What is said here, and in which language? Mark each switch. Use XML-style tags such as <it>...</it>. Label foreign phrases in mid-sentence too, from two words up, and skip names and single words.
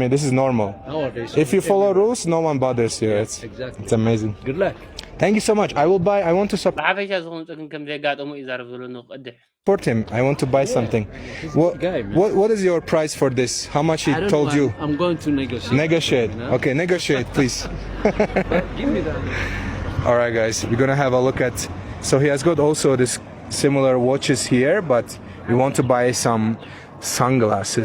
<en>This is normal. Nowadays, If you follow rules, no one bothers you. exactly. It's amazing. Good luck. Thank you so much. I will buy. I want to support</en> <ti>ብሓፈሻ ዝኾኑ ፀግን ከም ዘይጋጠሙ ይዛረብ ዘሎ ንቕድሕ</ti> <en>him. I want to buy something. guy, man. What is your price for this? How much he I don't told know, you? I'm going to negotiate. Negotiate. You know? Okay, negotiate, please. Give me that. All right, guys, we're gonna have a look at. So he has got also this similar watches here, but we want to buy some sunglasses.</en>